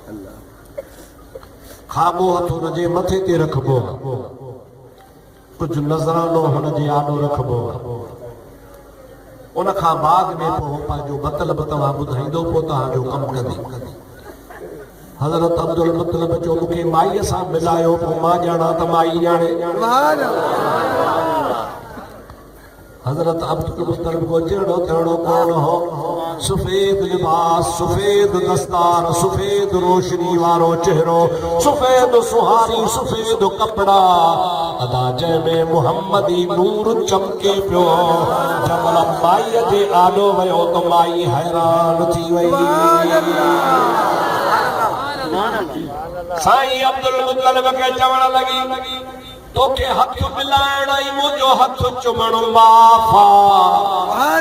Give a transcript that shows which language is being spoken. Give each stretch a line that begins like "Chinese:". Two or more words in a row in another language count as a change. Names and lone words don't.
Sindhi: खाॿो हथ हुनजे मथे ते रखबो आहे कुझु नज़रानो हुनजे आॾो रखबो आहे उन खां बाद में पोइ पंहिंजो मतिलबु तव्हां ॿुधाईंदो पोइ तव्हांजो कमु कंदी हज़रत अब्दुल मुत्तलिब चयो मूंखे माईअ सां मिलायो पोइ मां ॼाणा त माई ॼाणे हज़रत अब्दुल मुत्तलिब को जहिड़ो थियणो कोन हो सफेद लिबास, सफेद दस्तार, सफेद रोशनी वारो चेहरो, सफेद सुहारी, सफेद कपड़ा अदा जंहिंमें मुहम्मदी नूर चमके पियो। जमल माईअ जे आॾो वियो त माई हैरान थी वई। साईं अब्दुल मुतलिब खे चवण लगी तोखे हथ मिलाइण ऐं मुंहिंजो हथ चुमण माफ़ आहे।